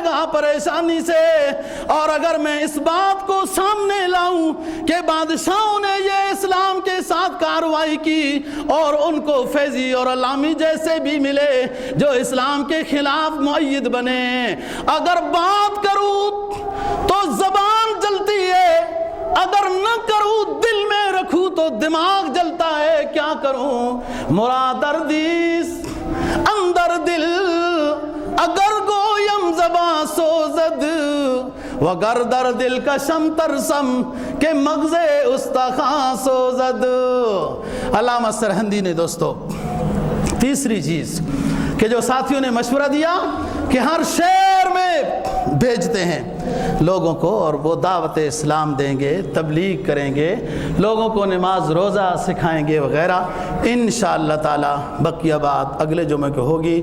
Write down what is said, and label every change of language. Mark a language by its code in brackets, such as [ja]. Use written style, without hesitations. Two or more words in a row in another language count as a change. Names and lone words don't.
[ur] گا پریشانی سے، اور اگر میں اس بات کو سامنے لاؤں کہ بادشاہوں نے یہ اسلام کے ساتھ کارروائی کی اور ان کو فیضی اور علامی جیسے بھی ملے جو اسلام کے خلاف مؤید بنے، اگر بات کروں تو زبان جلتی ہے، اگر نہ کروں دل میں رکھوں تو دماغ جلتا ہے، کیا کروں؟ [fa] مراد اردیس اندر دل اگر گویم زباں سوزد، وگر در دل کشم ترسم کہ مغز استخاں سوزد۔ [ur] علامہ سرہندی نے دوستو تیسری چیز کہ جو ساتھیوں نے مشورہ دیا کہ ہر شہر میں بھیجتے ہیں لوگوں کو اور وہ دعوت اسلام دیں گے، تبلیغ کریں گے، لوگوں کو نماز روزہ سکھائیں گے وغیرہ، انشاءاللہ تعالی بقیہ بات اگلے جمعے کو ہوگی۔